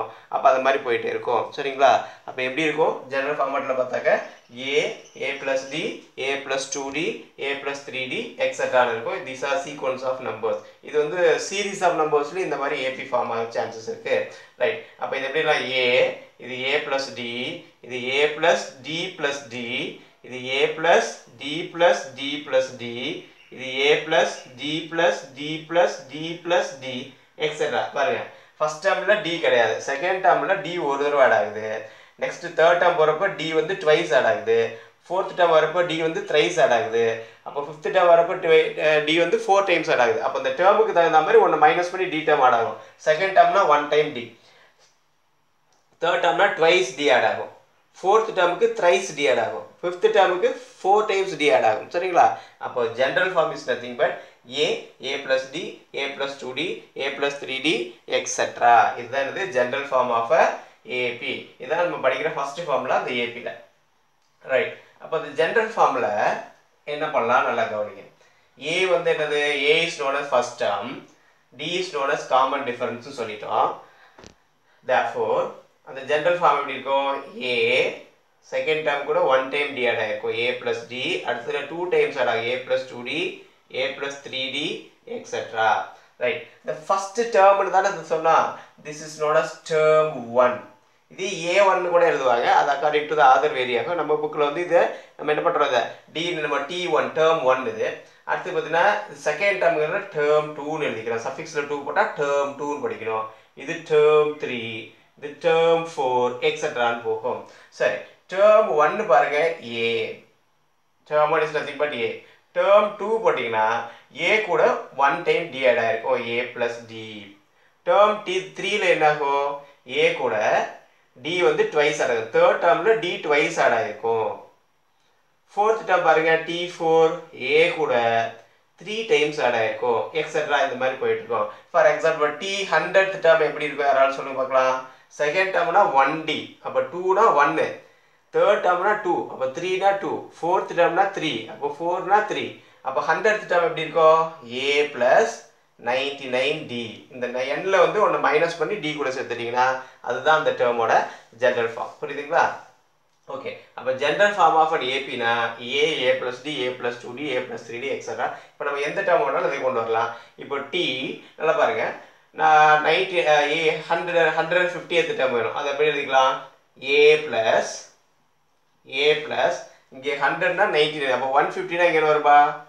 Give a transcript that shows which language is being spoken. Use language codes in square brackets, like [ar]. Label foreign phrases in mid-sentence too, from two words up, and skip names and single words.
[ta] அப்போ அது மாதிரி போயிட்டே இருக்கும். சரிங்களா? அப்போ எப்படி இருக்கும், [en] general formatல [ta] பார்த்தாக்க [en] A plus D, A plus 2D, A plus 3D [ta] எக்ஸட்ரான்னு இருக்கும். [en] these are sequence of numbers. [ta] இது வந்து [en] series of numbersலையும் [ta] இந்த மாதிரி [en] AP form [ta] ஆக சான்சஸ் இருக்குது. ரைட், அப்போ இது எப்படிலாம் A, இது [en] A plus D, [ta] இது [en] A plus D plus D, [ta] இது [en] A plus D plus D plus D, [ta] இது [en] A plus D plus D plus D plus D [ta] எக்ஸட்ரா. பாருங்க, [en] first termல [ta] டி கிடையாது, [en] second termல [ta] டி ஒரு தடவை ஆட் ஆகுது. [en] next third term [ta] போகிறப்ப டி வந்து [en] twice add [ta] ஆகுது. [en] fourth term [ta] வரப்போ டி வந்து [en] thrice add [ta] ஆகுது. அப்போ [en] fifth term [ta] வரப்போ டி வந்து [en] 4 times add [ta] ஆகுது. அப்போ இந்த டேர்முக்கு தகுந்த மாதிரி ஒன்று மைனஸ் பண்ணி [en] d term add [ta] ஆகும். [en] second termனா 1 time d, third termனா twice d add [ta] ஆகும், [en] fourth termக்கு thrice d add [ta] ஆகும், [en] fifth termக்கு 4 times d add [ta] ஆகும். சரிங்களா? அப்போ [en] general form is nothing but a plus d, a plus 2d, a plus 3d, etc. [ta] இதுதான் இது [en] general form of AP. [ta] இதான் நம்ம படிக்கிற [en] first formula [ta] அந்த APல. ரைட். அப்போ இந்த [en] general formல [ta] என்ன பண்ணலாம் நல்லா கவனிங்க. A வந்து என்னது? [en] A is known as first term, D is known as common difference சொல்லிட்டோம். [ta] Therefore அந்த [en] general form [ta] எப்படி இருக்கும்? A [en] second term [ta] கூட [en] 1 time d add [ta] ஆகிருக்கும், [en] a plus d, [ta] அடுத்தது [en] 2 times add [ta] ஆகும், [en] a plus 2d, a plus 3d, etc. [ta] ரைட். இந்த [en] first termனு [ta] தானே சொன்னா, [en] this is known as term 1. [ta] இது a1 கூட எழுதுவாங்க, அது [en] according to the other [ta] வேரியாகும். நம்ம புக்கில் வந்து இதை நம்ம என்ன பண்ணுறோம், இதை டி நம்ம [en] t1 term 1 [ta] இது. அடுத்து பார்த்தீங்கன்னா [en] second termங்கிறத [ta] term 2ன்னு எழுதிக்கிறோம், சஃபிக்ஸில் 2 போட்டால் term 2ன்னு படிக்கணும். இது term 3, இது term 4, எக்ஸெட்ரான்னு போகும். [en] சரி, term 1 பாருங்க a, term 1 is nothing but a. [ta] term 2 போட்டிங்கன்னா a கூட [en] 1 time d add [ta] ஆயிருக்கும், [en] a plus d. [ta] term 3ல என்ன ஆகும்? a கூட d வந்து [en] twice add [ta] ஆகும், [en] third termல d twice add [ta] ஆயிருக்கும். [en] fourth term [ta] பாருங்க t4, a கூட [en] 3 times add [ta] ஆயிருக்கும், எக்ஸெட்ரா இந்த மாதிரி போயிட்டு இருக்கும். [en] for example t100th term [ta] எப்படி இருக்கும் யாராலும் சொல்லுங்க பார்க்கலாம். [en] second termனா 1d, [ta] அப்போ 2னா 1, [en] third termனா [ta] 2, அப்போ 3னா 2, [en] fourth termனா [ta] 3, அப்போ 4னா 3, அப்போ [en] 100th term [ta] எப்படி இருக்கும்? [en] a plus 99d. [ta] இந்த nல வந்து ஒன்று மைனஸ் பண்ணி d கூட சேர்த்துட்டீங்கன்னா அதுதான் அந்த டேர்மோட [en] general form. [ta] புரியுதுங்களா? ஓகே. அப்போ [en] general form of an APனா a plus d, a plus 2d, a plus 3d, [ta] எக்ஸெட்ரா. இப்போ நம்ம எந்த டேர்ம் வேணாலும் அதை கொண்டு வரலாம். இப்போ t நல்லா பாருங்க, நான் [en] 150th term [ta] வேணும், அதை எப்படி எழுதிக்கலாம்? [en] a plus [ta] இங்கே 100னா 99, அப்போ 150னா இங்கே என்ன வரும்பா?